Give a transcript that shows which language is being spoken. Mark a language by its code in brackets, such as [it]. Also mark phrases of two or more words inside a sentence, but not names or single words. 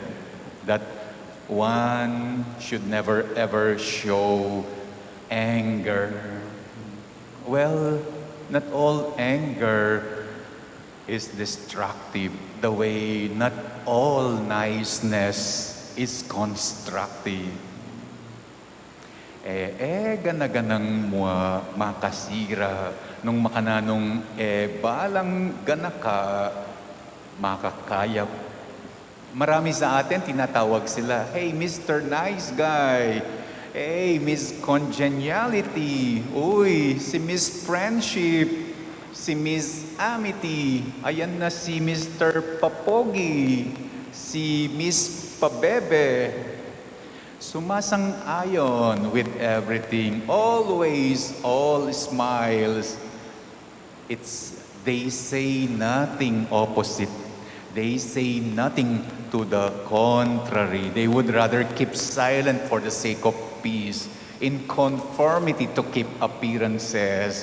[en] That one should never ever show anger. Well, not all anger is destructive. The way not all niceness is constructive. [pam] Ganaganang mua makasira nung makananong balang ganaka makakayap. [tl] Marami sa atin tinatawag sila, [en] "Hey, Mr. Nice Guy. Hey, Miss Congeniality. [tl] Uy, si Miss Friendship. Si Miss Amity. Ayan na si Mr. Papogi. Si Miss Pabebe." Sumasang-ayon [en] with everything. Always, all smiles. They say nothing opposite. They say nothing to the contrary. They would rather keep silent for the sake of peace, in conformity to keep appearances.